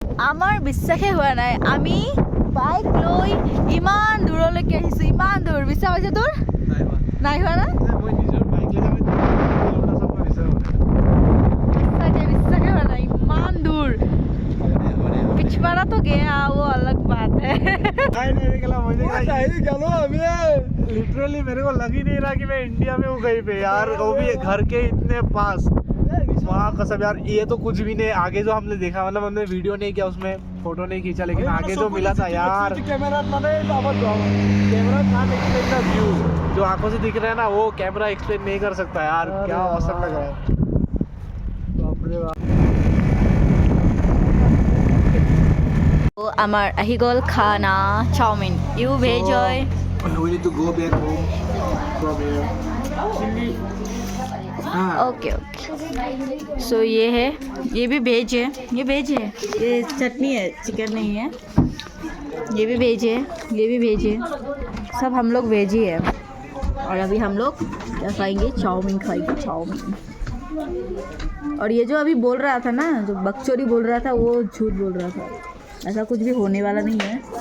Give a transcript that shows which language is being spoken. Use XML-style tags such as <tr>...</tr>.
<as>আমাৰ বিশ্বাসে হোৱা নাই আমি বাইক লৈ ইমান দূৰলৈকে আহিছো ইমান দূৰ বিশ্বাস হৈছে তোৰ নাই হোৱা না মই নিজৰ বাইক লৈ যাম বিশ্বাসে হোৱা নাই ইমান দূৰ</as> <hi>पिछवाड़ा तो गया वो अलग बात है नहीं निकला मुझे सही चलो अभी लिटरली मेरे को लग ही नहीं रहा कि मैं इंडिया में हूँ कहीं पे यार वो भी घर के इतने पास वहाँ कसम यार ये तो कुछ भी नहीं आगे जो हमने देखा मतलब हमने वीडियो नहीं किया उसमें फोटो नहीं खींचा लेकिन आगे जो मिला था यार</hi> <en>camera explain the view</en> <hi>जो आंखों से दिख रहा है ना वो कैमरा एक्सप्लेन नहीं कर सकता यार क्या औसम लग रहा है</hi> <as>আমাৰ আহি গ'ল খানা চাওমিন ইউ ভেজ হয়</as> <en>we need to go back home from here</en> <hi>okay so ये है ये भी वेज है ये वेज है ये चटनी है चिकन नहीं है ये भी वेज है ये भी वेज है सब हम लोग वेज ही है और अभी हम लोग क्या खाएंगे चाउमीन खाएंगे चाउमीन और ये जो अभी बोल रहा था ना जो बकचोदी बोल रहा था वो झूठ बोल रहा था ऐसा कुछ भी होने वाला नहीं है</hi>